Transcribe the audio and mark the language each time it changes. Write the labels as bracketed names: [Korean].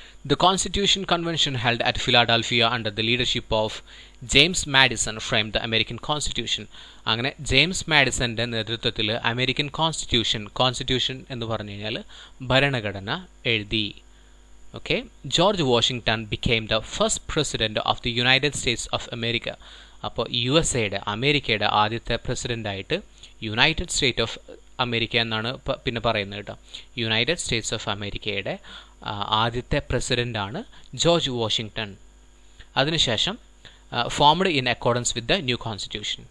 [English] The Constitution Convention held at Philadelphia under the leadership of James Madison framed the American Constitution. [Malayalam] അങ്ങനെ James മാഡിസന്റെ നേതൃത്വത്തിൽ American constitution എന്ന് പറഞ്ഞു കഴിഞ്ഞാൽ ഭരണഘടന എഴുതി. [English] Okay, George Washington became the first president of the United States of America. [Malayalam] അപ്പോൾ അമേരിക്കയുടെ ആദ്യത്തെ പ്രസിഡൻ്റായിട്ട് യുണൈറ്റഡ് സ്റ്റേറ്റ് ഓഫ് അമേരിക്ക എന്നാണ് പിന്നെ പറയുന്നത് കേട്ടോ. യുണൈറ്റഡ് സ്റ്റേറ്റ്സ് ഓഫ് അമേരിക്കയുടെ ആദ്യത്തെ പ്രസിഡൻ്റാണ് ജോർജ് വാഷിംഗ്ടൺ. അതിനുശേഷം [English] Formed in accordance with the new constitution.